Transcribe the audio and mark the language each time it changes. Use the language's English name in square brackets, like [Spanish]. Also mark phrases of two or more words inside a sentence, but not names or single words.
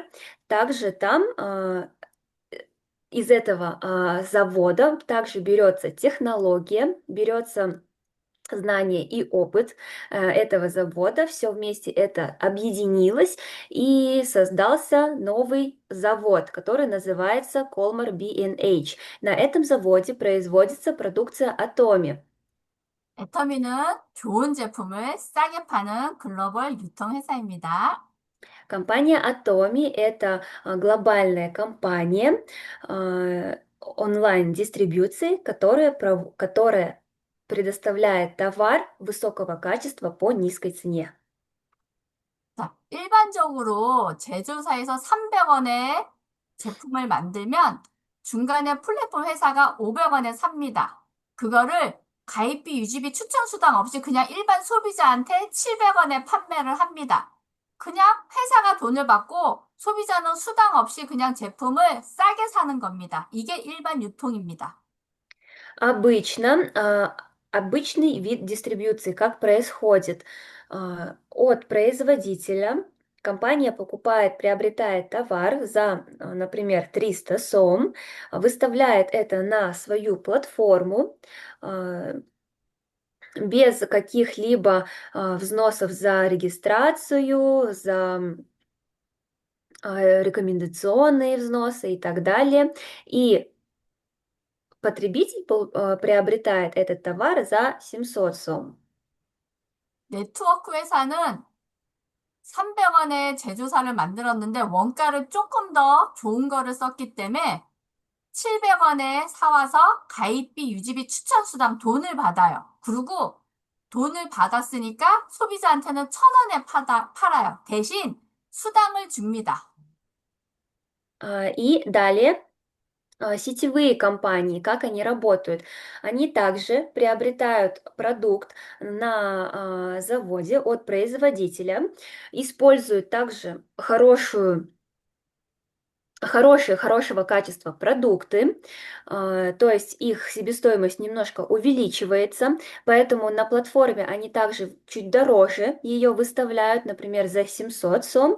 [Russian] Также там из этого завода также берется технология, берется знание и опыт этого завода, все вместе это объединилось и создался новый завод, который называется Colmar B&H. На этом заводе производится продукция Atomi. [Korean] 애터미는 좋은 제품을 싸게 파는 глобal 유통 회사입니다. [Russian] Компания Atomi — это глобальная компания онлайн-дистрибьюции, которая предоставляет товар высокого качества по низкой цене. [Korean] 자, 일반적으로 제조사에서 300원에 제품을 만들면 중간에 플랫폼 회사가 500원에 삽니다. 그거를 가입비, 유지비, 추천수당 없이 그냥 일반 소비자한테 700원에 판매를 합니다. 그냥 회사가 돈을 받고 소비자는 수당 없이 그냥 제품을 싸게 사는 겁니다. 이게 일반 유통입니다. [Russian] Обычно, обычный вид дистрибьюции как происходит? От производителя компания покупает, приобретает товар за, например, 300 сом, выставляет это на свою платформу, а, без каких-либо взносов за регистрацию, за рекомендационные взносы и так далее. И потребитель приобретает этот товар за 700 сом. [Korean] 네트워크 회사는 300원의 제조사를 만들었는데 원가를 조금 더 좋은 거를 썼기 때문에 700원에 사와서 가입비, 유지비, 추천수당 돈을 받아요. 그리고 돈을 받았으니까 소비자한테는 1,000원에 팔아요. 대신 수당을 줍니다. [Russian] И далее сетевые компании, как они работают? Они также приобретают продукт на заводе от производителя, используют также хорошего качества продукты, то есть их себестоимость немножко увеличивается, поэтому на платформе они также чуть дороже ее выставляют, например, за 700 сом.